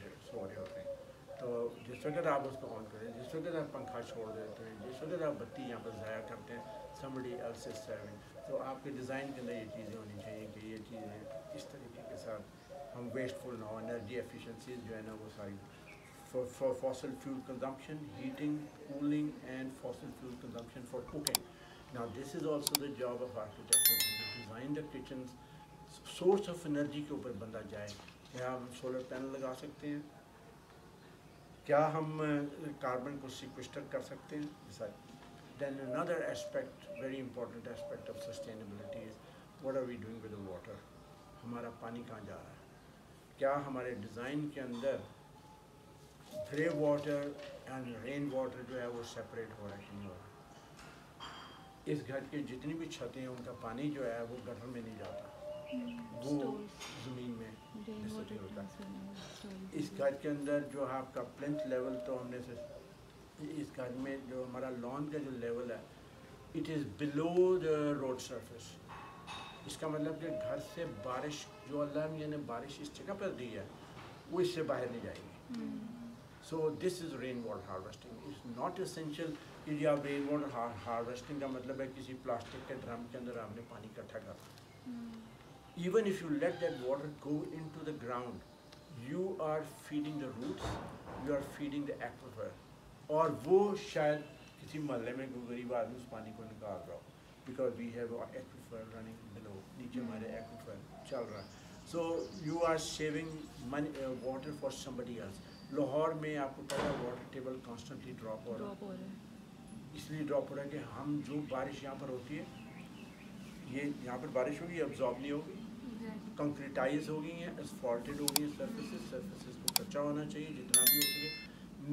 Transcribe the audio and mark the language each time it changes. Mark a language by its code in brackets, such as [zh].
[ur] سو رہے ہوتے ہیں، تو جس وقت آپ اس کو آن کریں، جس وقت آپ پنکھا چھوڑ دیتے ہیں، جس وقت آپ بتی یہاں پر ضائع کرتے ہیں، [en] somebody else is serving، [ur] تو آپ کے ڈیزائن کے اندر یہ چیزیں ہونی چاہیے کہ یہ چیزیں اس طریقے کے ساتھ ہم ویسٹفل نہ ہو، انرجی ایفیشنسیز جو ہے نا وہ ساری [en] for fossil fuel consumption, heating, cooling and fossil fuel consumption for cooking. Now this is also the job of architecture to design the kitchens. [ur] Source of energy کے اوپر بندہ جائے، کیا ہم سولر پینل لگا سکتے ہیں، کیا ہم کاربن کو سیکوسٹر کر سکتے ہیں. [en] Then another aspect, very important aspect of sustainability is what are we doing with the water. [ur] ہمارا پانی کہاں جا رہا ہے، کیا ہمارے ڈیزائن کے اندر گرے واٹر اینڈ رین واٹر جو ہے وہ سیپریٹ ہو رہا ہے کہ نہیں ہو رہا. اس گھر کے جتنی بھی چھتیں ہیں ان کا پانی جو ہے وہ گٹر میں نہیں جاتا، وہ زمین میں ڈسپوز ہوتا ہے. اس گھر کے اندر جو آپ کا پلنتھ لیول، تو ہم نے اس گھر میں جو ہمارا لان کا جو لیول ہے [en] It is below the road surface. [ur] اس کا مطلب کہ گھر سے بارش جو اللہ نے بارش اس جگہ پر دی ہے وہ اس سے باہر نہیں جائے گی. [en] So this is rain water harvesting. It's not essential [ur] کہ جی آپ رین واٹر ہارویسٹنگ کا مطلب ہے کسی پلاسٹک کے ڈرم کے اندر آپ نے پانی اکٹھا کرنا. [en] Even if you let that water go into the ground, you are feeding the roots, you are feeding the aquifer. [ur] اور وہ شاید کسی محلے میں کوئی غریب آدمی اس پانی کو نکال رہا ہو [en] because we have an aquifer running below. [ur] نیچے ہمارے aquifer چل رہا ہے. [en] So you are saving money, water for somebody else. [ur] Lahore میں آپ کو پتہ ہے واٹر ٹیبل کانسٹنٹلی ڈراپ ہو رہا ہے. اس لیے ڈراپ ہو رہا ہے کہ ہم جو بارش یہاں پر ہوتی ہے، یہ یہاں پر بارش ہوگی ابزارب نہیں ہوگی، کنکریٹائز ہو گئی ہیں، اسفالٹڈ ہو گئی ہیں سرفیسز کو کچا ہونا چاہیے جتنا بھی ہو سکے.